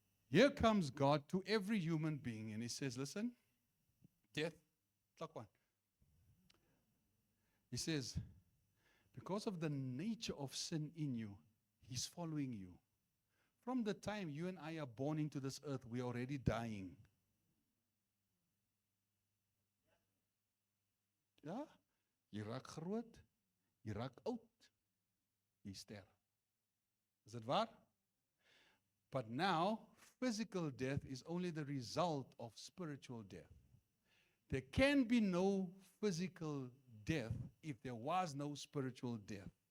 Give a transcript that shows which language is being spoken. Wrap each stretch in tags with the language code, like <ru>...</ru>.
<en>Here comes God to every human being, and he says, listen, death, clock one. He says, because of the nature of sin in you, he's following you. From the time you and I are born into this earth, we are already dying.</en> <af>Ja? Jy raak groot, jy raak oud, jy sterf.</af> <en>Is it waar? But now, physical death is only the result of spiritual death. There can be no physical death if there was no spiritual death.</en>